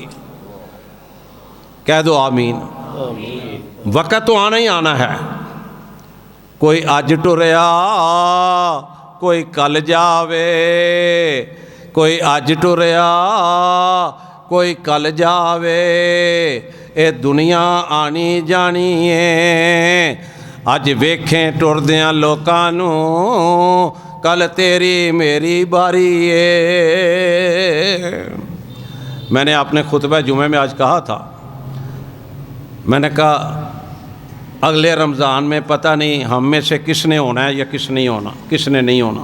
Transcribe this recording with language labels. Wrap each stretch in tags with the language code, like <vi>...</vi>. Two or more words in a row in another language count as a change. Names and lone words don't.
<ur>کہہ دو آمین. وقت تو آنا ہی آنا ہے.</ur> <pa>کوئی اج ٹریا کوئی کل جاوے, کوئی اج ٹریا کوئی کل جاوے, اے دنیا آنی جانی ہے, اج ویکھیں ٹردیاں لوکاں نو کل تیری میری باری ہے.</pa> <ur>میں نے اپنے خطبہ جمعہ میں آج کہا تھا, میں نے کہا اگلے رمضان میں پتہ نہیں ہم میں سے کس نے ہونا ہے یا کس نہیں ہونا, کس نے نہیں ہونا.</ur>